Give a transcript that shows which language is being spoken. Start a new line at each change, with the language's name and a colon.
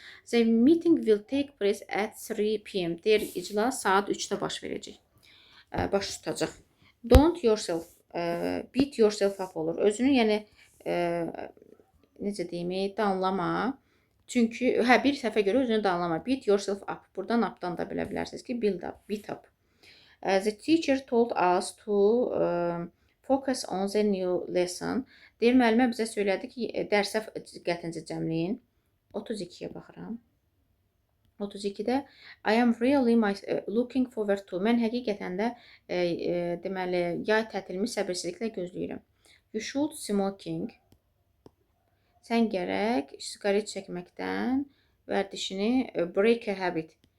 English: The meeting will take place at 3 p.m.
Azerbaijani: Deyir, iclas saat 3-də baş verəcək. Baş tutacaq.
English: Don't yourself, beat yourself up
Azerbaijani: olur. Özünü, yəni, necə deyim, danlama. Çünki, bir səhvə görə özünü danlama.
English: Beat yourself up.
Azerbaijani: Buradan updan da bilə bilərsiniz ki,
English: build up, beat up. The teacher told us to focus on the new lesson.
Azerbaijani: Deyir, müəllimə bizə söylədi ki, dərsə diqqətinizi cəmləyin. 32-yə baxıram. 32-də
English: I am really looking forward to.
Azerbaijani: Mən həqiqətən də deməli, yay tətilimi səbirsizliklə gözləyirəm.
English: You should smoking.
Azerbaijani: Sən gərək siqaret çəkməkdən vərdişini
English: break a habit.